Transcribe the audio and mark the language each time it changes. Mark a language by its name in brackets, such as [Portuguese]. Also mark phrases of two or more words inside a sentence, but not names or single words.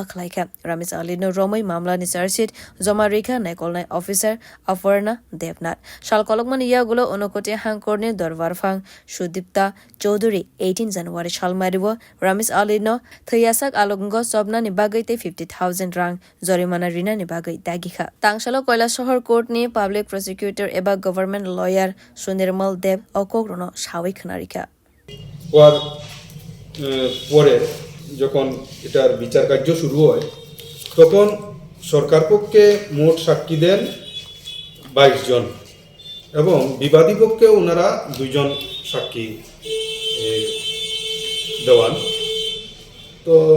[Kok Borok] khlaika ramesh ali no romai mamla ni chargeshit joma rekha naikolnai officer afarna devnath shalkolokman yagulo onokote hangkorne dorwarfang sudipta chaudhary 18 january shalmariwo ramesh ali no thwiyasak alongo sobna ni bagai te 50000 rang jorimana rina ni bagai dagikha tangsalo koila shahar court ni [English] public prosecutor [Kok Borok] eba [English] government lawyer [Kok Borok] sunirmal dev okokrono shawai khnarika [Bangla] পরে যখন এটার বিচার কার্য শুরু হয় তখন সরকার পক্ষে মোট সাক্ষী দেন 22 জন এবং বিবাদী পক্ষে ওনারা 2 জন সাক্ষী দেওয়ান তো